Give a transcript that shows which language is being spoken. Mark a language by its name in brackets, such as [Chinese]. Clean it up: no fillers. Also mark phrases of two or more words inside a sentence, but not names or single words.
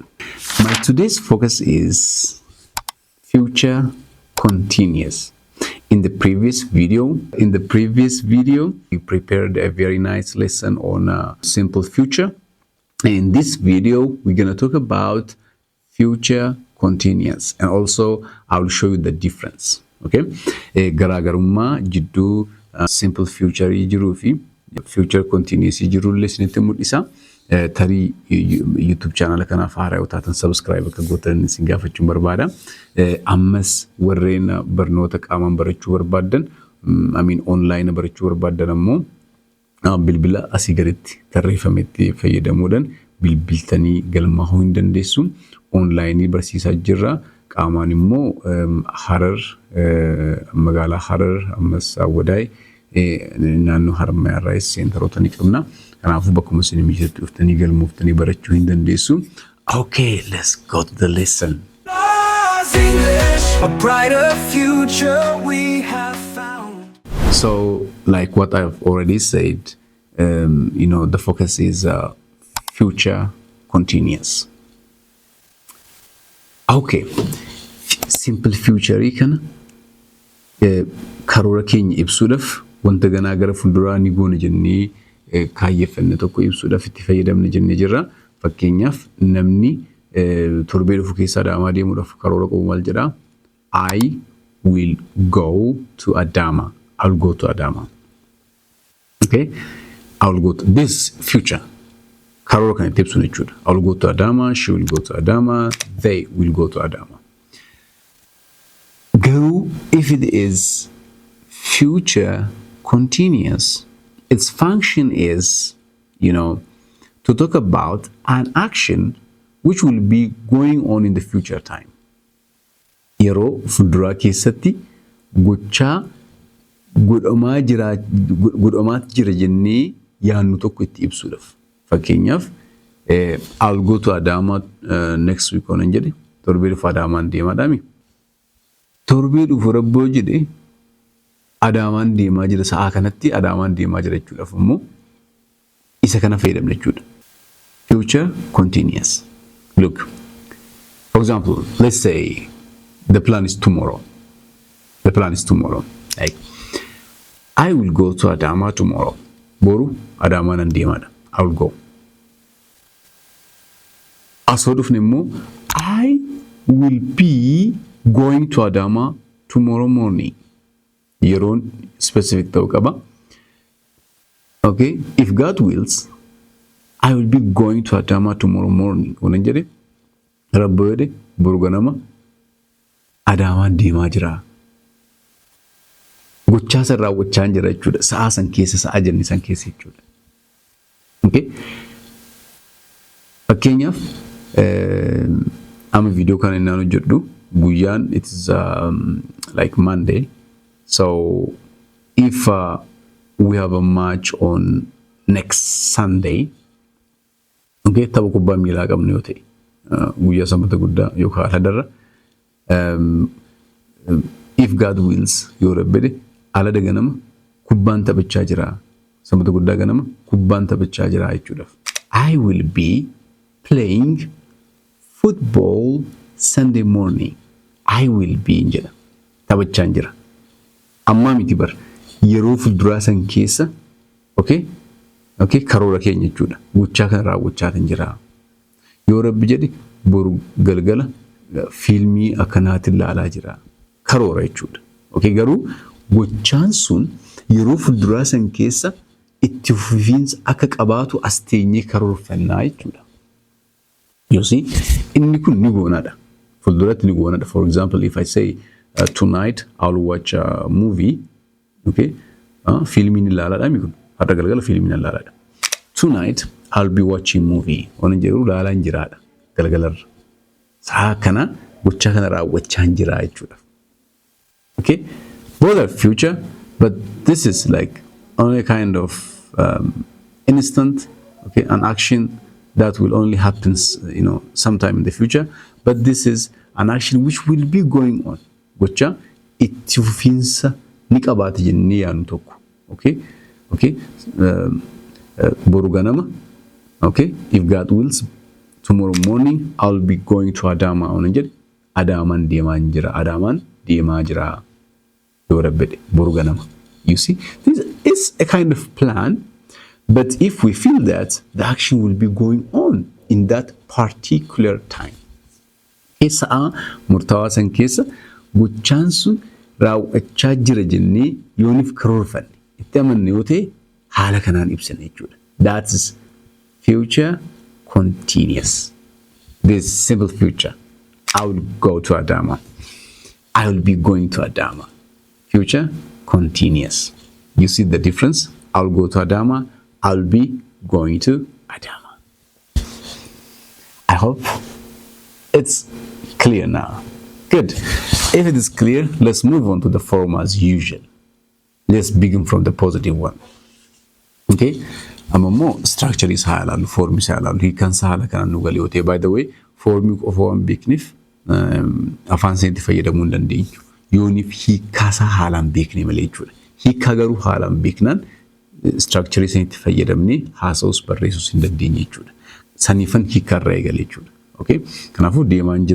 [English] My today's focus is future continuous. In the previous video, we prepared a very nice lesson on simple future. In this video, we're gonna talk about future continuous, and also I will show you the difference. [Oromo] Okay, garaagarummaa jidduu [English] simple future [Oromo] jiruu fi [English] future continuous [Oromo] jiru lesinitti mul'isa. Tarii YouTube channel kanaaf haaraa taatan subscribe akka gootan isin gaafachuun barbaada. Ammas warreen barnoota qaamaan barachuu barbaadan, online barachuu barbaadan ammoo bilbila asii gaditti tarreeffametti fayyadamuudhaan bilbiltanii galmaa'uu hin dandeessu. Online barsiisaa jirra. Qaamaan immoo Harar, magaalaa Harar, ammas Awwadaay, naannoo Haramayaa irraa seenteroota ni qabna. Kanaafuu bakkuma isin mijeetti dhuftanii galmooftanii barachuu hin dandeessu. [English] Okay, let's go to the lesson. English, a brighter future we have found. So, like what I've already said, the focus is future continuous. [Oromo] Okay, [English] simple future [Oromo] kana karoora keenya ibsuudhaaf wanta ganaa gara fuulduraa ni goona jennee kaayyeffanne tokko ibsuudhaaf itti fayyadamne jennee jirra. Fakkeenyaaf namni torbee dhufu keessa Adaamaa deemuudhaaf karoora qabu maal jedha? [English] I will go to Adama. I'll go to Adama. Okay? I'll go to this future. [Oromo] Karoora kan itti ibsu jechuudha. [English] I'll go to Adama, she will go to Adama, they will go to Adama. Garuu, if it is future continuous, its function is, to talk about an action which will be going on in the future time. [Oromo] Yeroo fuulduraa keessatti gochaa godhamaa jira jennee yaannu tokko itti ibsuudhaaf. Fakkeenyaaf, [English] I'll go to Adama next week [Oromo] onan jedhe, torbee dhufu Adaamaan deemaadhaami. Torbee dhufu rabboo jedhe, Adaamaan deemaa jira sa'a kanatti Adaamaan deemaa jira jechuudhaaf immoo isa kana fayyadamna jechuudha. [English] Future continuous. Look, for example, let's say the plan is tomorrow. The plan is tomorrow. Like, I will go to Adama tomorrow. [Oromo] Boru Adaamaan nan deemaadha. [English] I will go. [Oromo] Asoo dhufne immoo [English] I will be going to Adama tomorrow morning. [Oromo] Yeroon specific ta'uu qaba. [English] Okay, if God wills, I will be going to Adama tomorrow morning. [Oromo] Onan jedhe rabbo jedhe boru ganama Adaamaan deemaa jira. Gochaa san raawwachaa jira jechuudha. Sa'a san keessa, sa'a jenne san keessa jechuudha. Okay, fakkeenyaaf amma video kana innaan hojjedhu guyyaan [English] it is like Monday. So if we have a match on next Sunday, [Oromo] okay, tapha kubbaa miilaa qabna yoo ta'e guyyaa sanbata guddaa yookaan aladarra, [English] if God wills [Oromo] yoo rabbede alada ganama kubbaan taphachaa jira, sanbata guddaa ganama kubbaan taphachaa jira jechuudhaaf. [English] I will be playing football Sunday morning. I will be [Oromo] jedha taphachaa jira. Amma miti bar yeroo fuulduraa san keessa, okay, karoora keenya jechuudha. Gochaa kan raawwachaa jira. Yoo rabbi jedhe boru galgala fiilmii akkanaatiin ilaalaa jira. Karoora jechuudha. Okay, garuu gochaan sun yeroo fuulduraa san keessa itti fufiinsa akka qabaatu as teenyee karoorfannaa jechuudha. [English] You see, [Oromo] inni kun ni goonaadha. Fuulduratti ni goonaadha. [English] For example, if I say tonight I'll watch a movie, [Oromo] okay, filmin ilaaladha mikun har'a galgala filmin ilaaladha. [English] Tonight I'll be watching movie. [Oromo] Onan jedhu ilaalaan jiraadha galgalarra. Saa kana gochaa kana raawwachaa hin jira jechuudha. [English] Okay, both are future, but this is like only kind of instant, okay, an action that will only happen, sometime in the future. But this is an action which will be going on. [Oromo] Gocha itti fufiinsa ni qabaata jennee yaadnu tokko. [English] Okay, okay. [Oromo] Boru ganama. [English] Okay, if God wills, tomorrow morning I'll be going to Adama. [Oromo] Adaman deemaa jira. Adaman deemaa jira. [English] You see, this is a kind of plan, but if we feel that, the action will be going on in that particular time. [Oromo] Keessa murtaawaa san keessa gochaan sun raawwachaa jira jennee yoonif karoorfanne itti amanne yoo ta'e haala kanaan ibsana jechuudha. [English] That is future continuous. This simple future. I will go to Adama. I will be going to Adama. Future continuous. You see the difference? I'll go to Adama. I'll be going to Adama. I hope it's clear now. Good. If it is clear, let's move on to the form as usual. Let's begin from the positive one. Okay? More structure is halal, form is halal. He can say halal. By the way, form of one [Oromo] beeknif afaan seenti fayyadamuu hin dandeenyu. Yoonif hiikkaasa haalaan beekne malee jechuudha. Hiikkaa garuu haalaan beeknaan structure seenti fayyadamnee haasa'us barreessus hin dandeenye jechuudha. Saniifan hiikkaarraa eegale jechuudha. Okay? Kanaafuu deemaan jira.